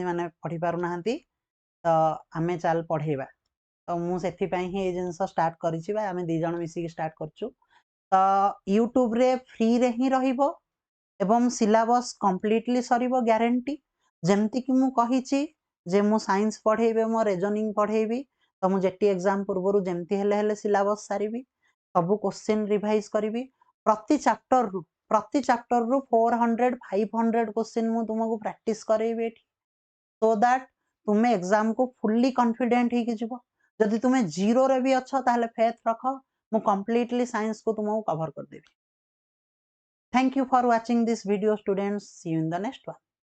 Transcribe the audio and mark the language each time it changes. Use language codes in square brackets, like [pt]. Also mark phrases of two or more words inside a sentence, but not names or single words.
[or] ମାନେ ପଢ଼ି ପାରୁନାହାନ୍ତି ତ ଆମେ ଚାଲ ପଢ଼େଇବା ତ ମୁଁ ସେଥିପାଇଁ ହିଁ ଏଇ ଜିନିଷ ଷ୍ଟାର୍ଟ କରିଛି ବା ଆମେ 2 ଜଣ ମିଶିକି ଷ୍ଟାର୍ଟ କରିଛୁ ତ ୟୁଟ୍ୟୁବରେ ଫ୍ରିରେ ହିଁ ରହିବ ଏବଂ [en] syllabus completely [or] ସରିବ ଗ୍ୟାରେଣ୍ଟି ଯେମିତିକି ମୁଁ କହିଛି ଯେ ମୁଁ ସାଇନ୍ସ ପଢ଼େଇବି ମୋ ରିଜନିଂ ପଢ଼େଇବି ତ ମୁଁ ଯେଟି ଏକ୍ଜାମ୍ ପୂର୍ବରୁ ଯେମିତି ହେଲେ ହେଲେ ସିଲାବସ୍ ସାରିବି ସବୁ [en] question revise [or] କରିବି ପ୍ରତି ଚାପ୍ଟରରୁ 400 500 क्वेश्चन ମୁଁ ତୁମକୁ ପ୍ରାକ୍ଟିସ୍ କରେଇବି ଏଠି [en] so that [or] ତୁମେ ଏକ୍ଜାମକୁ [en] fully confident [or] ହେଇକି ଯିବ ଯଦି ତୁମେ ଜିରୋରେ ବି ଅଛ ତାହେଲେ ଫେଥ୍ ରଖ ମୁଁ [en] completely science [or] ତୁମକୁ କଭର କରିଦେବି। [en] Thank you for watching this video students. See you in the next one.